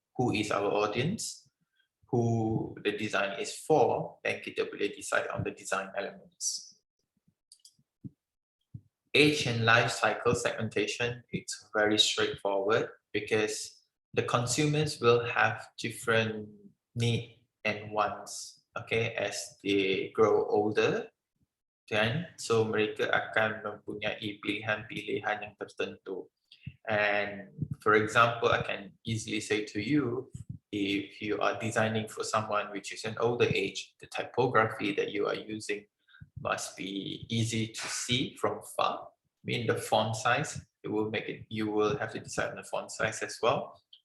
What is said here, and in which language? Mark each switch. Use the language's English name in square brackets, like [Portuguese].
[English] who is our audience, who the design is for, then [Malay] kita boleh [English] decide on the design elements. Age and life cycle segmentation, it's very straightforward because the consumers will have different needs and wants, okay, as they grow older. [Malay] Kan? So mereka akan mempunyai pilihan-pilihan yang tertentu. [English] And for example, I can easily say to you, if you are designing for someone which is an older age, the typography that you are using must be easy to see from far. I mean, the font size, it will make it, you will have to decide on the font size as well.